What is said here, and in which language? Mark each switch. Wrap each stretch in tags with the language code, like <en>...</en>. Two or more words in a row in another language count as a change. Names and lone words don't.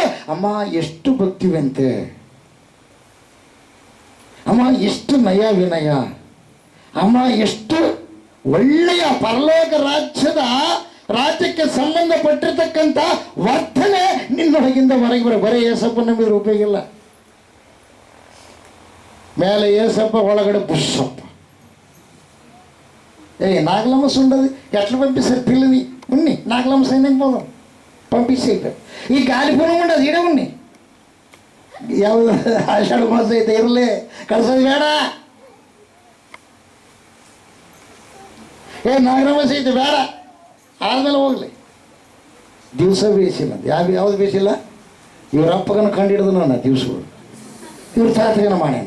<kn>ಅಮ್ಮ ಎಷ್ಟು ಭಕ್ತಿವಂತೆ, ಅಮ್ಮ ಎಷ್ಟು ನಯ ವಿನಯ, ಅಮ್ಮ ಎಷ್ಟು ಒಳ್ಳೆಯ ಪರಲೋಕ ರಾಜ್ಯಕ್ಕೆ ಸಂಬಂಧಪಟ್ಟಿರ್ತಕ್ಕಂಥ ವರ್ತನೆ ನಿನ್ನೊಳಗಿಂದ ಹೊರಗೆ ಬರೀ ಏಸಪ್ಪ ನಂಬಿದ್ರೆ ಉಪಯೋಗ ಇಲ್ಲ. ಮೇಲೆ ಏಸಪ್ಪ, ಒಳಗಡೆ ಬುಸ್ಸಪ್ಪ.</kn> <te>నాగలమ్మ ఉండదు ఎట్లా పంపిస్తారు పిల్లని ఉన్ని నాగలమ్మ సైన్యం పోదాం పంపించేయట. ఈ గాలిపోనం ఉండదు ఈడ ఉన్ని</te> <kn>ಯಾವ ಆಷಾಢ ಮಾಸ ಐತೆ ಇರಲಿ ಕಳ್ಸೋದು ಬೇಡ. ನಾಗರಮಾಸ ಐತೆ ಬೇಡ, ಆದ್ಮೇಲೆ ಹೋಗ್ಲಿ. ದಿವಸ ಬೇಯಿಸಿಲ್ಲ, ಯಾವ್ದು ಬೇಯಿಸಿಲ್ಲ. ಇವ್ರ ಅಪ್ಪಗನ ಕಂಡಿಡಿದು ನಾನು ದಿವಸಗಳು, ಇವ್ರ ತಾತಗನ ಮಾಡ್ಯಾನ.</kn>